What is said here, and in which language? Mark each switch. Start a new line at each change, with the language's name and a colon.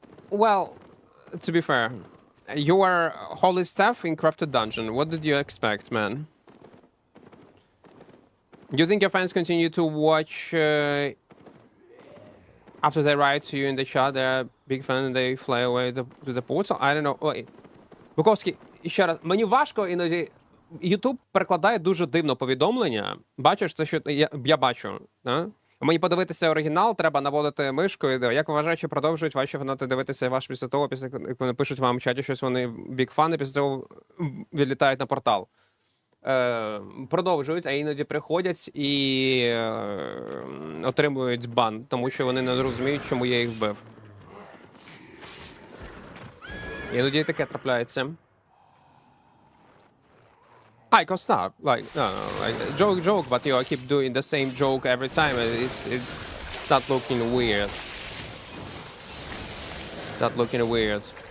English: Well, to be fair, your Holy Staff in Corrupted Dungeon, what did you expect, man? Do you think your fans continue to watch after they write to you in the chat? They're a big fan and they fly away to the portal? I don't know. Ой.
Ukrainian: Буковський, ще раз, мені важко іноді. YouTube перекладає дуже дивно повідомлення. Бачиш, це що я бачу. Да? Мені подивитися оригінал, треба наводити мишкою. Як вважаю, чи продовжують ваші фанати дивитися ваш після того, як вони пишуть вам в чаті щось, вони бік фани, після цього відлітають на портал. Продовжують, а іноді приходять і отримують бан, тому що вони не розуміють, чому я їх вбив. Іноді таке трапляється.
English: I can stop. Like, no, like, joke, but I keep doing the same joke every time. It's not looking weird. Not looking weird.